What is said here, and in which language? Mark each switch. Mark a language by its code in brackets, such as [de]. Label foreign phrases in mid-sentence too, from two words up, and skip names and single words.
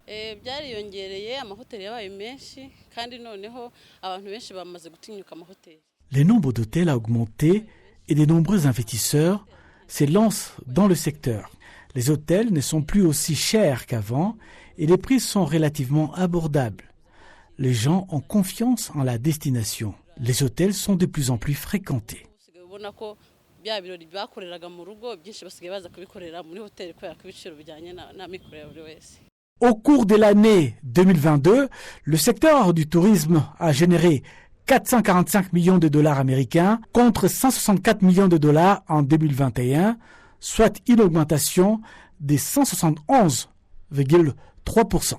[fr] Le nombre d'hôtels a augmenté et de nombreux investisseurs se lancent dans le secteur. Les hôtels ne sont plus aussi chers qu'avant et les prix sont relativement abordables. Les gens ont confiance en la destination. Les hôtels sont de plus en plus fréquentés. [rw] bya birori bakoreraga mu rugo byinshi basigaye baza kubikorera muri hoteli kubera ko ibiciro bijyanye na mikoro ya buri wese. [fr] Au cours de l'année 2022, le secteur du tourisme a généré 445 millions de dollars américains contre 164 millions de dollars en 2021, soit une augmentation de 171,3%.